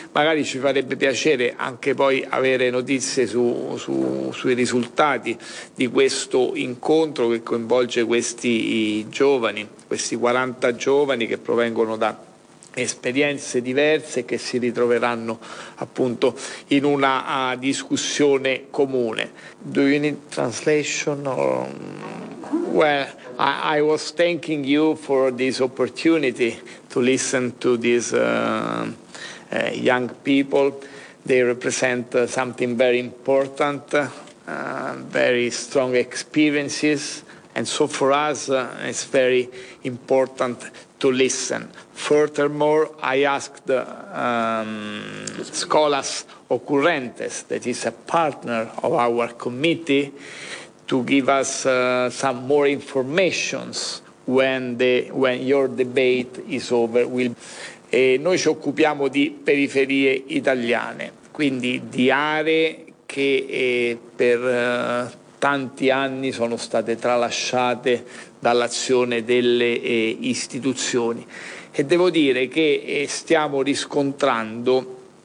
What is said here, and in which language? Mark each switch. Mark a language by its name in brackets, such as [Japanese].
[Italian] Magari ci farebbe piacere anche poi avere notizie sui risultati di questo incontro che coinvolge questi giovani, questi 40 giovani che provengono da esperienze diverse che si ritroveranno appunto in una discussione comune. [English] Do you need translation? Well, I was thanking you for this opportunity to listen to these young people. They represent something very important, very strong experiences, and so for us it's very important to listen. Furthermore, I asked Scolas Occurrentes, that is a partner of our committee, to give us some more informations when your debate is over. [Italian] E noi ci occupiamo di periferie italiane, quindi di aree che per tanti anni sono state tralasciate dall'azione delle istituzioni. E devo dire che stiamo riscontrando